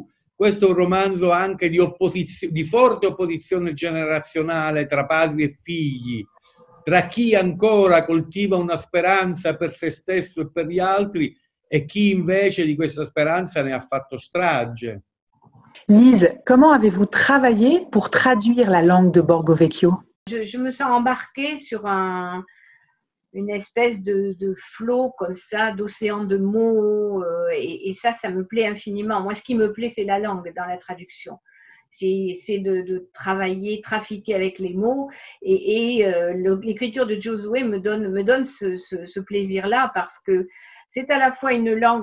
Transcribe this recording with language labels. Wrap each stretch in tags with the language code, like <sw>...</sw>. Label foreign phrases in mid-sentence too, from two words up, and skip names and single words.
<it>Questo è un romanzo anche di forte opposizione generazionale tra padri e figli, tra chi ancora coltiva una speranza per se stesso e per gli altri e chi invece di questa speranza ne ha fatto strage.</it> <fr>Lise, comment avez-vous travaillé pour traduire la langue de Borgo Vecchio? Je me sens embarquée sur une espèce de flot comme ça, d'océan de mots, et ça me plaît infiniment. Moi, ce qui me plaît, c'est la langue dans la traduction. C'est de travailler, trafiquer avec les mots, et l'écriture de Josué me donne ce plaisir-là, parce que c'est à la fois une langue.</fr>